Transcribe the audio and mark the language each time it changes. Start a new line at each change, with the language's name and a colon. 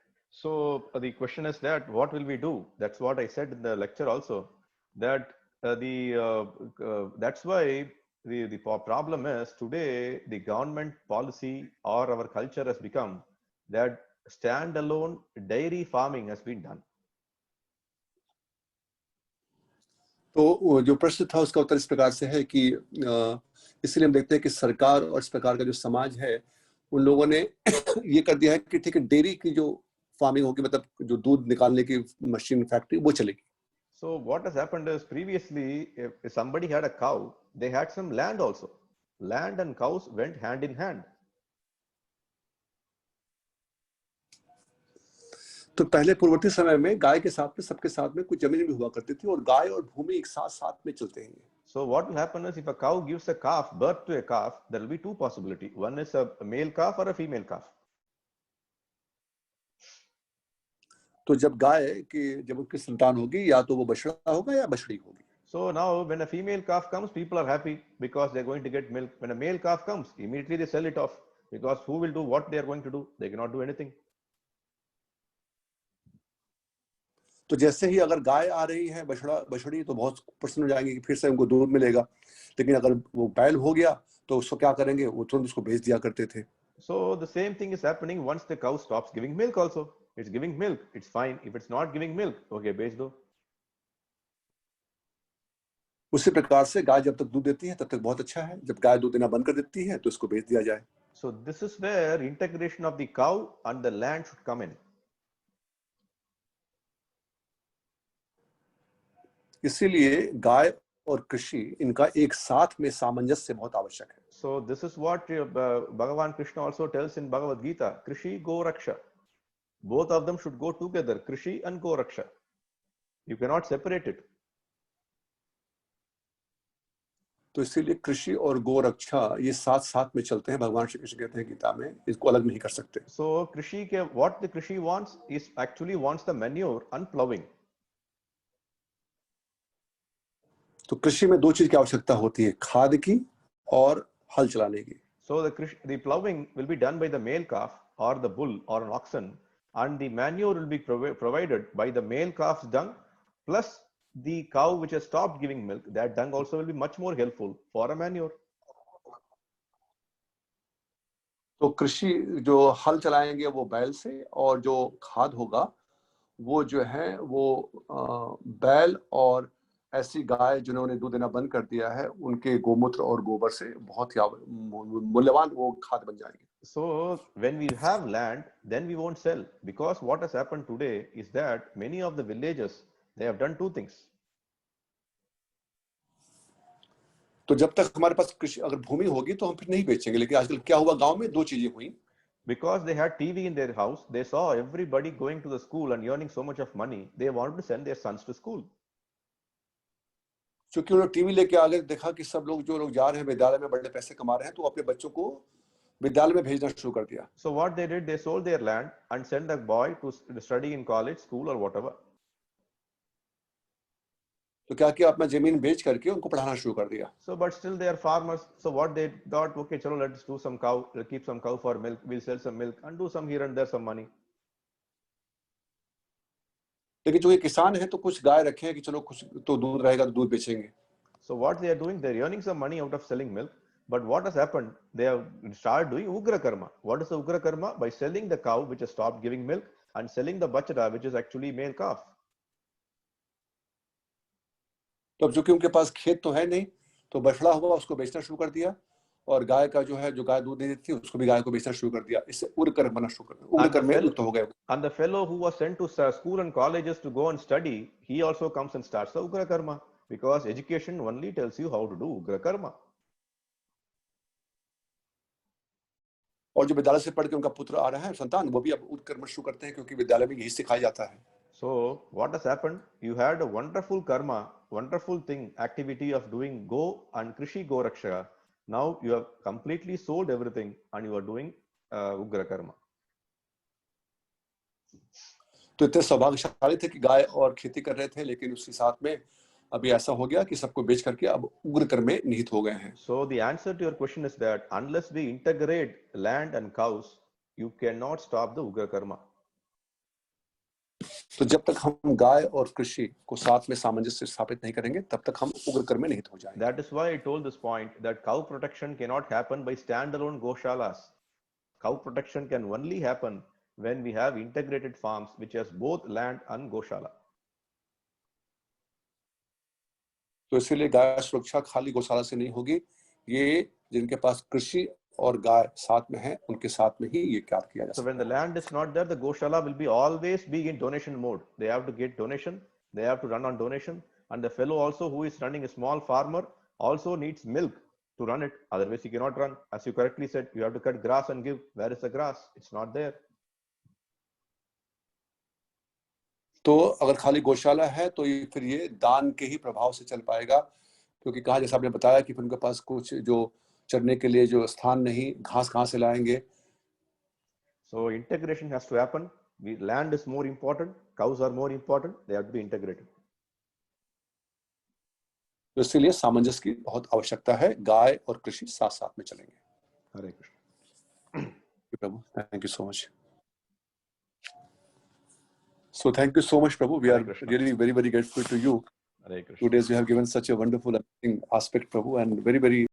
English: So the question is that what will we do? That's what I said in the lecture also, that that's why the problem is today the government policy or our culture has become that standalone dairy farming has been done.
Hindi: तो जो प्रश्न था उसका उत्तर इस प्रकार से है कि इसलिए हम देखते हैं कि सरकार और इस प्रकार का जो समाज है, उन लोगों ने ये कर दिया है कि ठीक है, डेयरी की जो फार्मिंग होगी, मतलब जो दूध निकालने की मशीन फैक्ट्री वो चलेगी।
English: So what has happened is previously, if somebody had a cow, they had some land also. Land and cows went hand in hand.
Hindi: तो पहले पूर्ववर्ती समय में गाय के साथ में सबके साथ में कुछ जमीन भी हुआ करती थी, और गाय और भूमि एक साथ में चलते हैं।
English: So what will happen is if a cow gives a calf, birth to a calf, there will be two possibilities. One is a male calf or a female calf.
Hindi: तो जब गाय की जब उसकी संतान होगी या तो वो बछड़ा होगा या बछड़ी होगी.
English: So now when a female calf comes, people are happy because they're going to get milk. When a male calf comes, immediately they sell it off because who will do what they are going to do? They cannot do anything.
Hindi: तो जैसे ही अगर गाय आ रही है बछड़ी तो बहुत प्रसन्न हो जाएंगे कि फिर से उनको दूध मिलेगा. लेकिन अगर वो बैल हो गया तो उसको क्या करेंगे, वो तुरंत उसको बेच दिया करते थे.
English: So the same thing is happening once the cow stops giving milk also. It's giving milk, it's fine. If it's not giving milk, okay,
Hindi: बेच दो. उसी प्रकार से गाय जब तक दूध देती है तब तक बहुत अच्छा है. जब गाय दूध देना बंद कर देती है तो इसको बेच दिया जाए.
English: So this is where integration of the cow and the land should come in.
Hindi: इसीलिए गाय और कृषि इनका एक साथ में सामंजस्य बहुत आवश्यक है.
English: So this is what Bhagavan Krishna also tells in Bhagavad Gita, Krishi Go Raksha. Both of them should go together, Krishi and Go Raksha. You cannot separate it.
Hindi: तो इसीलिए कृषि और गो रक्षा ये साथ साथ में चलते हैं. भगवान श्री कृष्ण कहते हैं गीता में, इसको अलग नहीं कर सकते.
English: So Krishi what the Krishi wants is actually wants the manure and plowing.
Hindi: तो कृषि में दो चीज की आवश्यकता होती है, खाद की और हल चलाने की.
English: So the plowing will be done by the male calf or the bull or an oxen, and the manure will be provided by the male calf's dung plus the cow which has stopped giving milk. That dung also will be much more helpful for a manure.
Hindi: तो कृषि जो हल चलाएंगे वो बैल से, और जो खाद होगा वो जो है वो बैल और ऐसी गाय जिन्होंने दूध देना बंद कर दिया है उनके गोमूत्र और गोबर से बहुत ही मूल्यवान वो खाद बन जाएंगे.
English: So when we have land, then we won't sell, because what has happened today is that many of the villages, they have done two things.
Hindi: तो जब तक हमारे पास कृषि अगर भूमि होगी तो हम फिर नहीं बेचेंगे. लेकिन आजकल क्या हुआ, गांव में दो चीजें हुई.
English: Because they had TV in their house, they saw everybody going to the school and earning so much of money, they wanted to send their sons to school.
Hindi: क्योंकि उन्होंने टीवी लेके आगे देखा कि सब लोग जो लोग जा रहे हैं विद्यालय में बड़े पैसे कमा रहे हैं, तो अपने बच्चों को विद्यालय में भेजना शुरू कर दिया.
English: So what they did, they sold their land and sent the boy to study in college, school or whatever.
Hindi: तो क्या किया, अपना जमीन बेच करके उनको पढ़ाना शुरू कर दिया.
English: So but still they are farmers. So what they thought, okay, chalo, let's do some cow, let's keep some cow for milk, we'll sell some milk and do some here and there some money.
Hindi: लेकिन जो ये किसान है तो कुछ गाय रखे हैं कि चलो कुछ तो दूध रहेगा तो दूध बेचेंगे.
English: So what they are doing, they're earning some money out of selling milk. But what has happened, they have started doing Ugra Karma. What is the Ugra Karma? By selling the cow which has stopped giving milk and selling the bachara which is actually male calf.
Hindi: तो अब चूंकि उनके पास खेत तो है नहीं, तो बछड़ा हुआ उसको बेचना शुरू कर दिया, और गाय का जो है जो गाय दूध दे देती है उसको भी गाय को बेचना शुरू कर दिया. इससे उग्र कर्म बनना शुरू कर दिया. उग्र कर्म में लिप्त हो गए.
English: And the fellow who was sent to school and colleges to go and study, he also comes and starts the Ugra Karma, because education only tells you how to do Ugra Karma.
Hindi: और जो विद्यालय से पढ़ के उनका पुत्र आ रहा है संतान, वो भी अब उग्र कर्म शुरू करते हैं क्योंकि विद्यालय में यही सिखाया जाता है.
English: So what has happened? You had a wonderful karma, wonderful thing, activity of doing Go and Krishi Go Raksha. Now you have completely sold everything and you are doing Ugra Karma.
Hindi: तो इतने सौभाग्यशाली थे कि गाय और खेती कर रहे थे, लेकिन उसके साथ में अभी ऐसा हो गया कि सबको बेच करके अब उग्र कर्म में निहित हो गए हैं.
English: So the answer to your question is that unless we integrate land and cows, you cannot stop the Ugra Karma.
Hindi: तो जब तक हम गाय और कृषि को साथ में सामंजस्य स्थापित नहीं करेंगे तब तक हम उग्र कर्म में निहित हो जाएंगे.
English: That is why I told this point that cow protection cannot happen by standalone goshalas. Cow protection can only happen when we have integrated farms which has both land and goshala.
Hindi: तो इसीलिए गाय सुरक्षा खाली गौशाला से नहीं होगी. ये जिनके पास कृषि और गाय साथ में है उनके साथ में ही ये कार्य किया जा सकता है.
English: So when the land is not there, the goshala will be always be in donation mode. They have to get donation, they have to run on donation, and the fellow also who is running a small farmer also needs milk to run it. Otherwise he cannot run. As you correctly said, you have to cut grass and give. Where is the grass? It's not there.
Hindi: तो अगर खाली गौशाला है तो ये फिर ये दान के ही प्रभाव से चल पाएगा, क्योंकि कहा जैसा आपने बताया कि फिर उनके पास कुछ जो चरने के लिए जो स्थान नहीं, घास कहाँ से लाएंगे.
English: So integration has to happen. land is more important, cows are more important, they have to be integrated.
Hindi: तो इसलिए सामंजस्य की बहुत आवश्यकता है, गाय और कृषि साथ साथ में चलेंगे.
English: Hare Krishna. Prabhu, thank you so much. So thank you so much, Prabhu. We Hare are Krishna. really very, very grateful to you. Hare Krishna. 2 days you have given such a wonderful aspect, Prabhu, and very, very